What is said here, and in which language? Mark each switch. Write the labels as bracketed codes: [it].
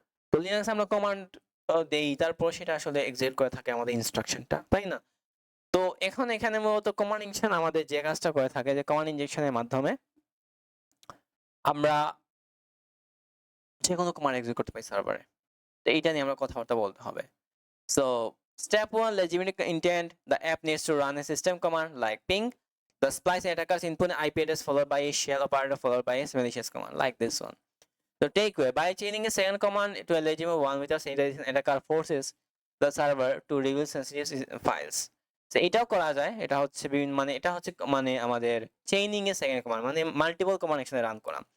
[bn] তো লিনাক্স আমরা কমান্ড দেই, তারপর সেটা আসলে এক্সিকিউট করে থাকে আমাদের ইনস্ট্রাকশনটা, তাই না? তো এখন এখানে মূলত কমান্ড ইনজেকশন আমাদের যে কাজটা করে থাকে যে কমান্ড ইনজেকশনের মাধ্যমে আমরা যে কোনো কমান্ড এক্সিকিউট করতে পারি সার্ভারে। তো এইটা নিয়ে আমরা কথাবার্তা বলতে হবে। [en] So step 1, legitimate intent. The app needs to run a system command like ping. The splice attackers input an IP address followed by a shell operator followed by a malicious command like this one. So takeaway, by chaining a second command to a legitimate one without sanitization, attacker forces the server to reveal sensitive files. [bn] So এটাও করা যায়, এটা হচ্ছে বিভিন্ন মানে এটা হচ্ছে মানে আমাদের চেইনিং এ সেকেন্ড কমান্ড, মানে মাল্টিপল কমান্ড একসাথে রান করা।